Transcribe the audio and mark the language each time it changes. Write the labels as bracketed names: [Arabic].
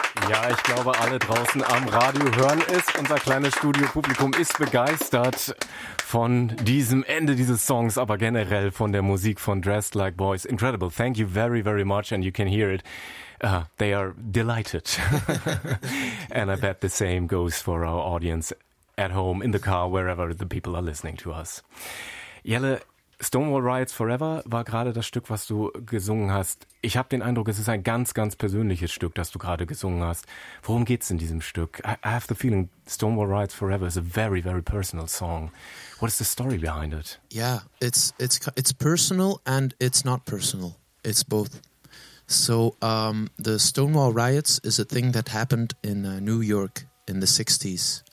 [German] Ja, ich glaube, alle draußen am Radio hören es. Unser kleines Studiopublikum ist begeistert von diesem Ende dieses Songs, aber generell von der Musik von Dressed Like Boys. [English] Incredible. Thank you very, very much. And you can hear it. They are delighted. And I bet the same goes for our audience at home, in the car, wherever the people are listening to us. [German] Jelle, Stonewall Riots Forever war gerade das Stück, was du gesungen hast. Ich habe den Eindruck, es ist ein ganz, ganz persönliches Stück, das du gerade gesungen hast. Worum geht's in diesem Stück? [English] I have the feeling Stonewall Riots Forever is a very, very personal song. What is the story behind it? Yeah, it's personal and it's not personal. It's both. So the Stonewall Riots is a thing that happened in New York in the 60s.